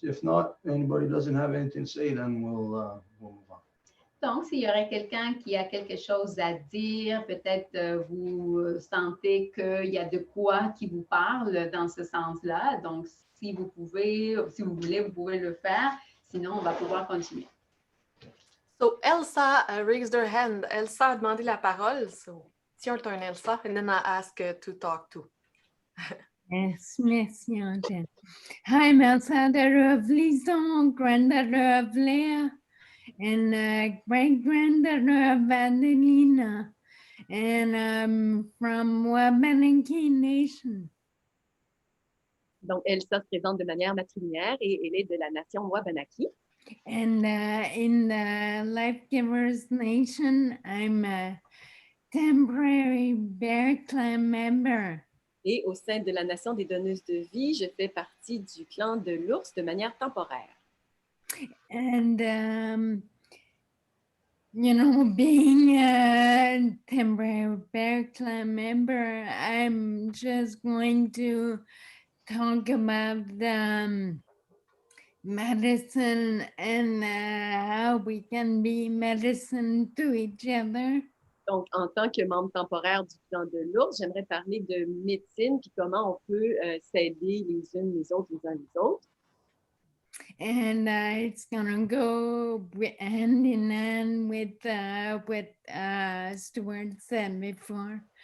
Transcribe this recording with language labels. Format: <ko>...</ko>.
<en>If not, anybody doesn't have anything to say, then we'll move on.</en> <fr>Donc, s'il y aurait quelqu'un qui a quelque chose à dire, peut-être vous sentez qu'il y a de quoi qui vous parle dans ce sens-là. Donc, si vous pouvez, si vous voulez, vous pouvez le faire. Sinon, on va pouvoir continuer.</fr> <en>So Elsa raised her hand.</en> <fr>Elsa a demandé la parole.</fr> <en>So it's your turn, Elsa. And then I ask to talk to. Yes, merci, Angèle. I'm Elsa, the lovely granddaughter of Leah and great-granddaughter of Adelina. And I'm from Wabanaki Nation.</en> <fr>Donc, Elsa se présente de manière matrilinéaire et elle est de la nation Wabanaki.</fr> <en>And in the Life Givers Nation, I'm a temporary Bear Clan member.</en> <fr>Et au sein de la nation des donneuses de vie, je fais partie du clan de l'ours de manière temporaire.</fr> <en>And, you know, being a temporary Bear Clan member, I'm just going to talk about medicine and how we can be medicine to each other.</en> <fr>Donc, en tant que membre temporaire du clan de l'ours, j'aimerais parler de médecine puis comment on peut s'aider les unes les autres, les uns les autres.</fr> <en>And it's gonna go hand in hand with what Stuart said before.</en>